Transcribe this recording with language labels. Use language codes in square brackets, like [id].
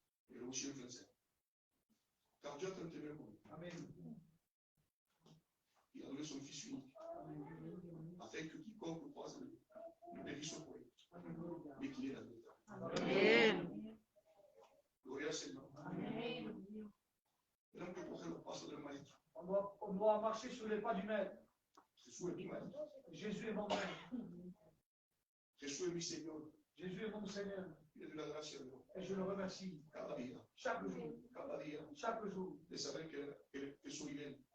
[fr] Et le aussi en français. Car Dieu a tant aimé le monde. Amen. Il a donné son Fils unique, afin que quiconque croise en lui ne périsse point, mais qu'il ait la vie. [es] Amén. Gloria al Señor. Tenemos que coger los pasos del Maestro. [fr] On doit marcher sur les pas du Maître. [es] Jesús es mi Maestro. [fr] Jésus est mon Maître. [es] Jesús es mi Señor. [fr] Jésus est mon Seigneur. [es] Y le doy la gracia a Dios [fr] Et je le remercie [es] cada día, [fr] chaque jour, [es] de saber que soy Él